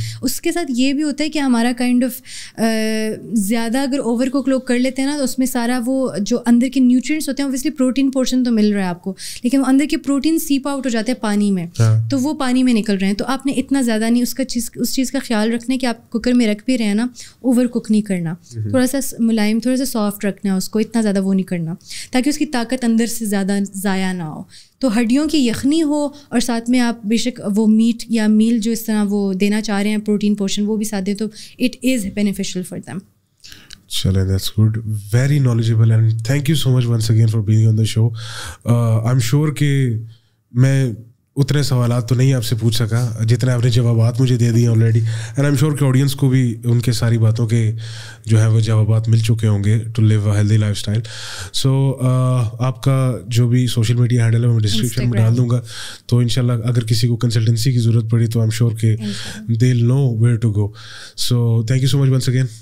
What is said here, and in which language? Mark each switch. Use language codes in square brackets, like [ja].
[ur] اس کے ساتھ یہ بھی ہوتا ہے کہ ہمارا کائنڈ آف زیادہ اگر اوور کوک لوگ کر لیتے ہیں نا, تو اس میں سارا وہ جو اندر کے نیوٹرینٹس ہوتے ہیں, اوبویسلی پروٹین پورشن تو مل رہا ہے آپ کو, لیکن وہ اندر کے پروٹین سیپ آؤٹ ہو جاتے ہیں پانی میں, تو وہ پانی میں نکل رہے ہیں. تو آپ نے اتنا زیادہ نہیں اس چیز کا خیال رکھنا ہے کہ آپ کوکر میں رکھ بھی رہے ہیں نا, اوور کوک نہیں کرنا, تھوڑا سا ملائم, تھوڑا سا سافٹ رکھنا ہے اس کو, اتنا زیادہ وہ نہیں کرنا تاکہ اس کی طاقت اندر سے زیادہ ضائع نہ ہو. تو ہڈیوں کی یخنی ہو اور ساتھ میں آپ بے شک وہ میٹ یا میل جو اس طرح وہ دینا چاہ رہے ہیں پروٹین پورشن, وہ بھی ساتھ دیں, تو [en] It is beneficial for them. چلیں, that's good, very knowledgeable, and thank you so much once again for being on the show. I am sure [ur] کہ میں اتنے سوالات تو نہیں آپ سے پوچھ سکا جتنے آپ نے جوابات مجھے دے دیے already, and I am sure کہ آڈینس کو بھی ان کے ساری باتوں کے جو ہے وہ جوابات مل چکے ہوں گے [en] To live a healthy lifestyle. [ur] سو آپ کا جو بھی سوشل میڈیا ہینڈل ہے میں ڈسکرپشن میں ڈال دوں گا, تو ان شاء اللہ اگر کسی کو کنسلٹنسی کی ضرورت پڑی تو [en] I am sure [ur] کہ [en] They will know where to go. So thank you so much once again.